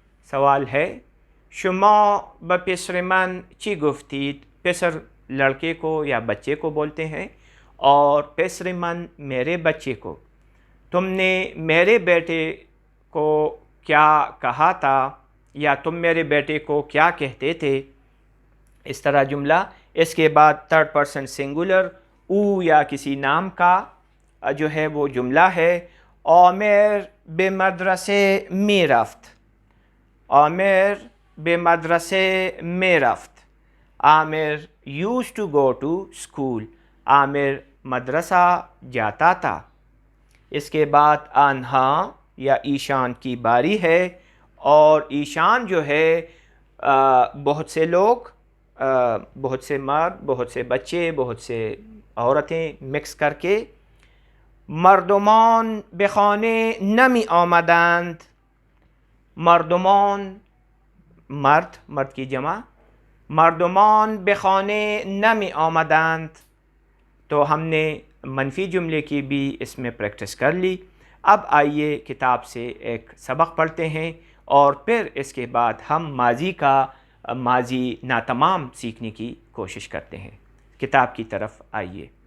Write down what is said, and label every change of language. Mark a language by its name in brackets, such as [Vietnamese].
[Urdu] سوال ہے، [Persian] شما به پسر من چی گفتید. [Urdu] پسر لڑکے کو یا بچے کو بولتے ہیں، اور پسر من میرے بچے کو. تم نے میرے بیٹے کو کیا کہا تھا، یا تم میرے بیٹے کو کیا کہتے تھے. اس طرح جملہ. اس کے بعد تھرڈ پرسن سنگولر او یا کسی نام کا جو ہے وہ جملہ ہے. [Persian] عامر به مدرسه می رفت. عامر به مدرسه می رفت. [English] Aamir used to go to school. [Urdu] عامر مدرسہ جاتا تھا. اس کے بعد آنہا یا ایشان کی باری ہے. اور ایشان جو ہے بہت سے لوگ، بہت سے مرد، بہت سے بچے، بہت سے عورتیں مکس کر کے. [Persian] مردمان به خانه نمی آمدند. [Urdu] مردمان مرد کی جمع. [Persian] مردمان به خانه نمی آمدند. [Urdu] تو ہم نے منفی جملے کی بھی اس میں پریکٹس کر لی. اب آئیے کتاب سے ایک سبق پڑھتے ہیں، اور پھر اس کے بعد ہم ماضی ناتمام سیکھنے کی کوشش کرتے ہیں. کتاب کی طرف آئیے.